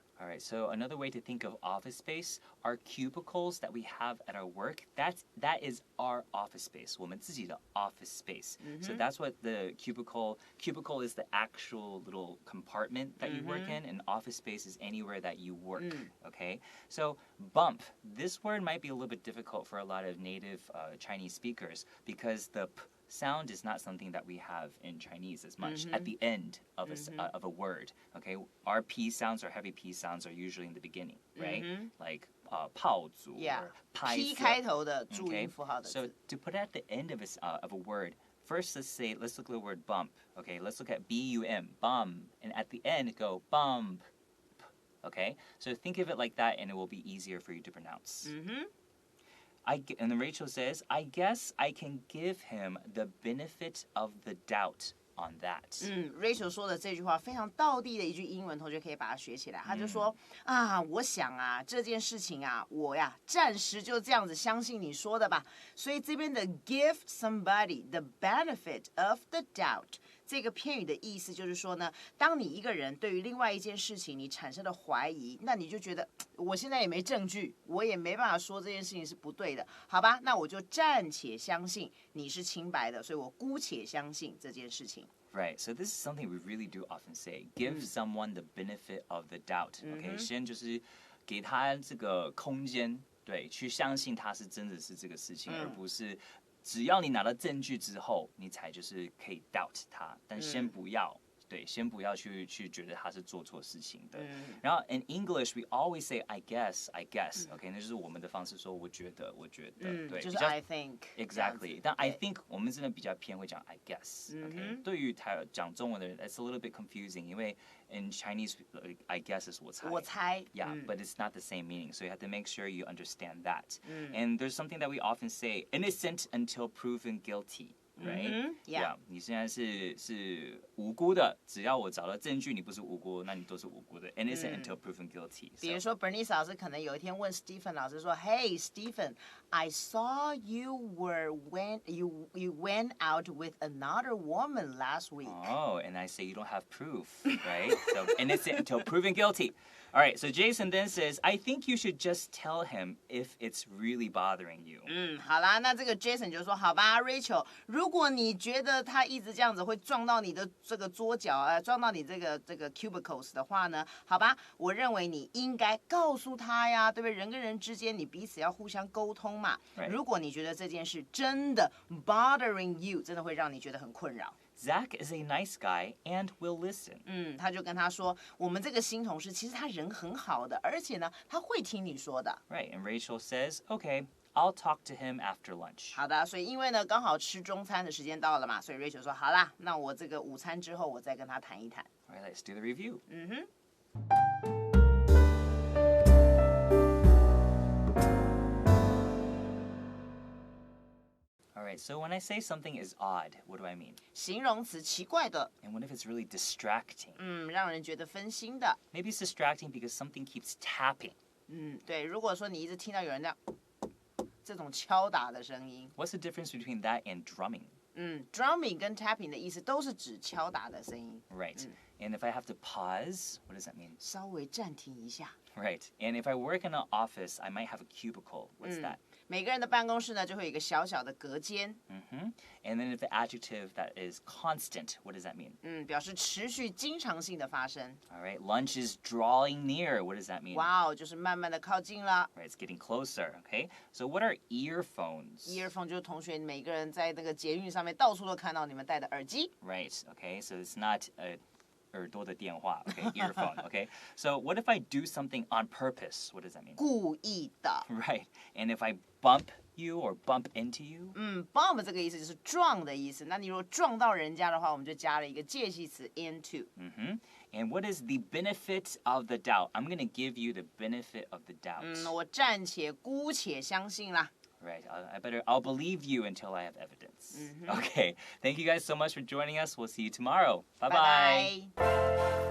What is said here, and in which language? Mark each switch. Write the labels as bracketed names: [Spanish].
[English] All right, so another way to think of office space are cubicles that we have at our work. That is our office space. [Chinese] 我们自己的 office space. [English] So that's what the cubicle is the actual little compartment that you work in, and office space is anywhere that you work. Okay? So bump. This word might be a little bit difficult for a lot of native Chinese speakers because the p sound is not something that we have in Chinese as much at the end of a word. Okay, our P sounds, our heavy P sounds are usually in the beginning, right? Like 炮竹 or 拍 [Chinese] P 开头的注音符号的字。 [English] So to put it at the end of a word, first let's look at the word bump. Okay, let's look at B-U-M, bum, and at the end go bump. Okay, so think of it like that, and it will be easier for you to pronounce. And then Rachel says, I guess I can give him the benefit of the doubt on that. [Chinese] Rachel 说的这句话非常道地的一句英文，同学可以把它学起来。他就说我想这件事情我暂时就这样子相信你说的吧。所以这边的 give somebody the benefit of the doubt。这个片语的意思就是说呢，当你一个人对于另外一件事情你产生了怀疑，那你就觉得我现在也没证据，我也没办法说这件事情是不对的，好吧？那我就暂且相信你是清白的，所以我姑且相信这件事情。 [English] Right, so this is something we really do often say. Give someone the benefit of the doubt. [Chinese] Okay, 先就是给他这个空间，对，去相信他是真的是这个事情，而不是只要你拿到证据之后，你才就是可以 doubt 他，但先不要。对，先不要去觉得他是做错事情的。 [English] 然后 in English we always say I guess, OK， [Chinese] 那就是我们的方式说我觉得， [English] 对，就是 I think exactly。 [Chinese] 但 [English] I think [Chinese] 我们真的比较偏会讲 [English] I guess， [Chinese] OK。对于讲中文的人 [English] ，it's a little bit confusing， 因为 in Chinese I guess is 我猜，Yeah，but it's not the same meaning， so you have to make sure you understand that。 And there's something that we often say, innocent until proven guilty。Right? Yeah. [Chinese] 你现在是无辜的，只要我找到证据，你不是无辜，那你都是无辜的。 [English] Innocent until proven guilty. [Chinese] 比如说 Bernice 老师可能有一天问 Stephen 老师说 [English] ，Hey Stephen, I saw you went out with another woman last week. Oh, and I say you don't have proof, right? So innocent until proven guilty. All right, so Jason then says, I think you should just tell him if it's really bothering you. [Chinese] 好啦，那这个 Jason 就说，好吧 ，Rachel， 如果你觉得他一直这样子会撞到你的这个桌角，撞到你这个 cubicles 的话呢，好吧，我认为你应该告诉他呀，对不对？人跟人之间，你彼此要互相沟通嘛。如果你觉得这件事真的 [English] bothering you， [Chinese] 真的会让你觉得很困扰。 [English] Zach is a nice guy and will listen. [Chinese] 他就跟他说，我们这个新同事其实他人很好的，而且呢，他会听你说的。 [English] Right, and Rachel says, okay, I'll talk to him after lunch. [Chinese] 好的，所以因为呢，刚好吃中餐的时间到了嘛，所以 Rachel 说，好啦，那我这个午餐之后，我再跟他谈一谈。 [English] All right, let's do the review. Right, so when I say something is odd, what do I mean? [Chinese] 形容词奇怪的， [English] And what if it's really distracting? [Chinese] 让人觉得分心的。 [English] Maybe it's distracting because something keeps tapping. [Chinese] 对，如果说你一直听到有人这种敲打的声音， [English] What's the difference between that and drumming? [Chinese] drumming 跟 tapping 的意思都是指敲打的声音。 [English] Right. And if I have to pause, what does that mean? [Chinese] 稍微暂停一下。 [English] Right. And if I work in an office, I might have a cubicle. What's that? [Chinese] 每个人的办公室呢，就会有一个小小的隔间。 [English] And then if the adjective that is constant, what does that mean? [Chinese] 表示持续、经常性的发生。 [English] All right. Lunch is drawing near. What does that mean? [Chinese] 哇哦，就是慢慢的靠近了。 [English] Right. It's getting closer. Okay. So what are earphones? [Chinese] earphone 就是同学每个人在那个捷运上面到处都看到你们戴的耳机。 [English] Right. Okay. So it's not a [Chinese] 耳朵的电话, [English] okay, earphone, okay? So what if I do something on purpose? What does that mean? [Chinese] 故意的。 [English] Right. And if I bump you or bump into you? [Chinese] bump 这个意思就是撞的意思。那你如果撞到人家的话，我们就加了一个介系词 into。 [English] And what is the benefit of the doubt? I'm going to give you the benefit of the doubt. [Chinese] 我暂且姑且相信啦。 [English] Right. I'll believe you until I have evidence. Okay. Thank you guys so much for joining us. We'll see you tomorrow. Bye-bye. [Chinese] 拜拜。